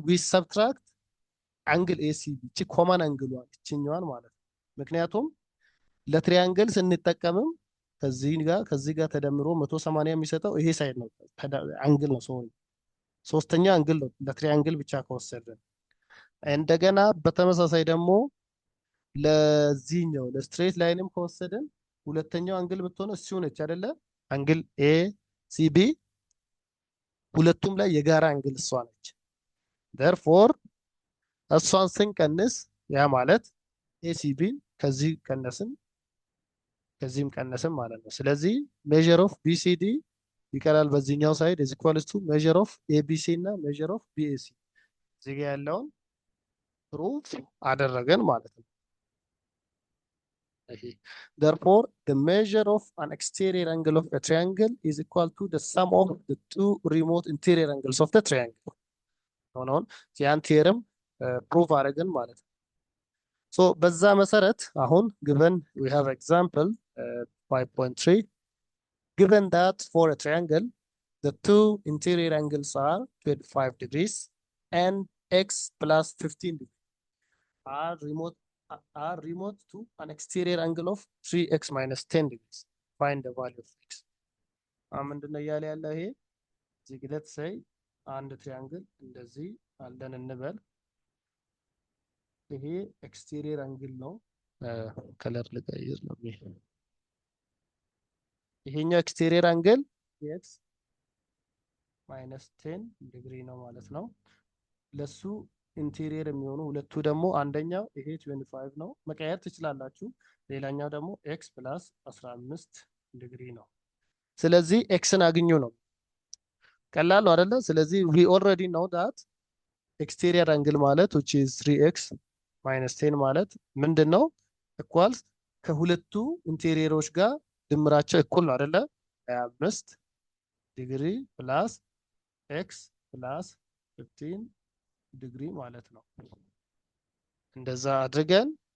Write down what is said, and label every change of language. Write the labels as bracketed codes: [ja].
[am] ዊ ሰብትራክት አንግል ኤሲቢ እቺ ኮማን አንግሏን እቺኛዋን ማለት ነው። ምክንያቱም ለትሪያንግል ስንጠቀምም ከዚህ ጋር ተደምሮ 180 የሚሰጠው ይሄ ሳይድ ነው አንግል ነው። ሶስተኛ አንግል ነው ለትሪያንግል ብቻ ከወሰድን። እንደገና በተመሳሳይ ደግሞ ለዚህኛው ለስትሬት ላይንም ከወሰድን ሁለተኛው አንግል ብትሆን እሱ ነች አይደለ? አንግል ኤሲቢ ሁለቱም ላይ የጋራ አንግል እሷ ነች። therefore እሷን ስንቀንስ ያ ማለት ኤሲቢን ከዚህ ቀነስን ከዚህም ቀነስን ማለት ነው። ስለዚህ [en] measure of BCD [am] ይቀራል በዚህኛው ሳይድ [en] is equals to measure of ABC [am] እና [en] measure of BAC [am] እዚህ ጋር ያለውን ፕሩፍ አደረገን ማለት ነው። [en] therefore the measure of an exterior angle of a triangle is equal to the sum of the two remote interior angles of the triangle [am] ሆነውን ያን ቴርም ፕሩፍ አደረገን ማለት ነው። [en] ሶ [am] በዛ መሰረት አሁን [en] given we have example 5.3 given that for a triangle the two interior angles are 25 degrees and x plus 15 degrees are remote to an exterior angle of 3x minus 10 degrees. Find the value of x. [am] ምንድነው እያለ ያለው ይሄ እዚህ ግለት ሳይ አንድ ትሪያንግል እንደዚህ አለን እንበል። ይሄ ኤክስቴሪየር አንግል ነው። ከለር ልቀይር ነው። ይሄኛው ኤክስቴሪየር አንግል x minus 10 ዲግሪ ነው ማለት ነው። ለሱ ኢንቴሪየር የሚሆኑ ሁለቱ ደግሞ አንደኛው ይሄ 25 ነው፣ መቀየር ትችላላችሁ። ሌላኛው ደግሞ x plus 15 ዲግሪ ነው። ስለዚህ ኤክስን አግኙ ነው። ቀላል ነው አይደለ? ስለዚህ [en] we already know that exterior angle ማለት which is 3x minus 10 [am] ማለት ምንድነው? equals ከሁለቱ ኢንቴሪየሮች ጋር ድምራቸው እኩል ነው አይደለ? 25 ዲግሪ ፕላስ x ፕላስ 15 ዲግሪ ማለት ነው። እንደዛ አድርገን